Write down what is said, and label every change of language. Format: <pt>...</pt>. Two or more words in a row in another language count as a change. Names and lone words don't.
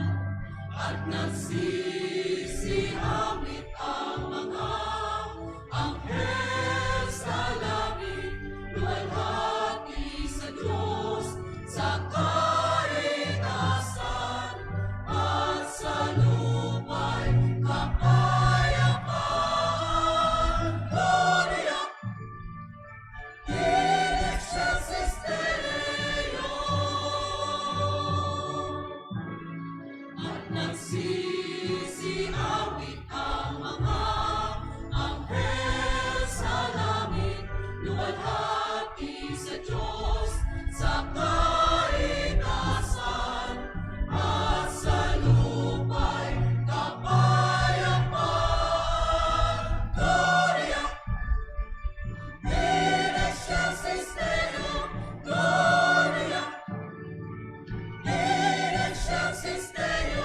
<tl>At nagsisiawit ang mga anghel sa langit, luwalhati sa Diyos, sa kaligtasan, at sa lupa'y kapayapaan.</tl> <la>Gloria in excelsis Deo.</la> <tl>At nagsisiawit ang mga anghel sa langit, luwalhati sa Diyos, sa kaligtasan, at sa lupa'y kapayapaan.</tl> <la>Gloria in excelsis Deo. Gloria in excelsis Deo.</la>